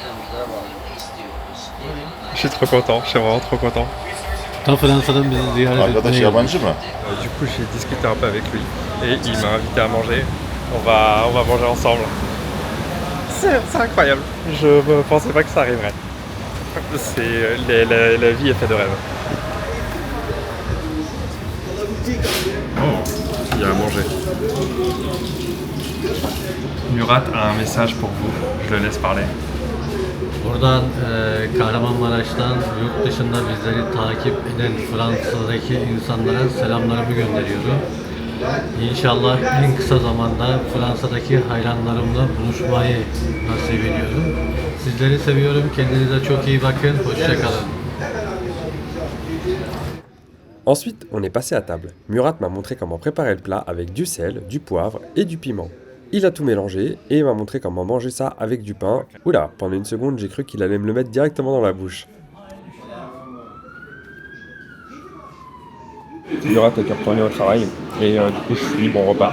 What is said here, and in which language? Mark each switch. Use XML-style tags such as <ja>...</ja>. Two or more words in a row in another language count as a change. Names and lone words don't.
<fr>Je suis trop content, je suis vraiment trop content.</fr> <tr>Fransa'dan bizi ziyaret Arkadaş etmeye yabancı mı?</tr> <fr>Du coup, j'ai discuté un peu avec lui et il m'a invité à manger. On va manger ensemble. C'est incroyable. Je ne pensais pas que ça arriverait. La vie est faite de rêves. Oh, il y a à manger. Murat a un message pour vous. Je le laisse parler.</fr> <tr>Buradan Kahramanmaraş'tan yurt dışında bizleri takip eden Fransa'daki insanlara selamlarımı gönderiyorum. İnşallah en kısa zamanda Fransa'daki hayranlarımla buluşmayı nasip ediyorum. Sizleri seviyorum. Kendinize çok iyi bakın. Hoşça kalın.</tr> <fr>Ensuite, on est passé à table. Murat m'a montré comment préparer le plat avec du sel, du poivre et du piment. Il a tout mélangé et il m'a montré comment manger ça avec du pain. Oula, pendant une seconde, j'ai cru qu'il allait me le mettre directement dans la bouche. Murat était retourné au travail et du coup, je suis bon repas.</fr>